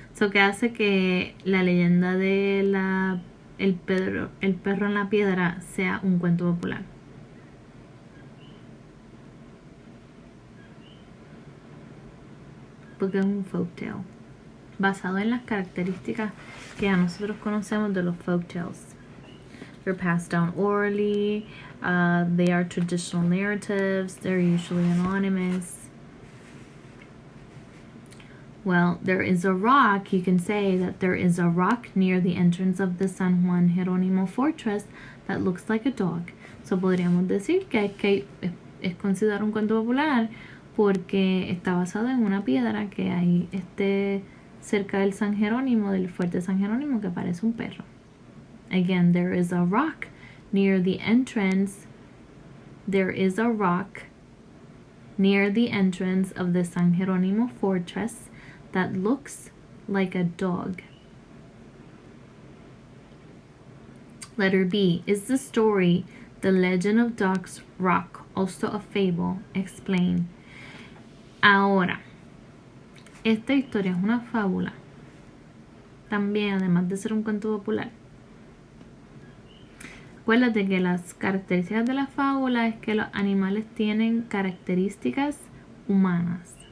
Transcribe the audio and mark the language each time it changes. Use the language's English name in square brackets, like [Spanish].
[Spanish] So, ¿qué hace que la leyenda de el perro en la piedra sea un cuento popular? Porque es un folktale, basado en las características que ya nosotros conocemos de los folktales. [English] They're passed down orally, they are traditional narratives, they're usually anonymous. Well, there is a rock. You can say that there is a rock near the entrance of the San Juan Jerónimo fortress that looks like a dog. [Spanish] So podríamos decir que es considerado un cuento popular porque está basado en una piedra que hay cerca del San Jerónimo, del fuerte San Jerónimo, que parece un perro. [English] Again, there is a rock near the entrance. There is a rock near the entrance of the San Jerónimo fortress that looks like a dog. Letter B. Is the story The Legend of Dog's Rock also a fable? Explain. [Spanish] Ahora, esta historia es una fábula. También, además de ser un cuento popular. Acuérdate que las características de la fábula es que los animales tienen características humanas.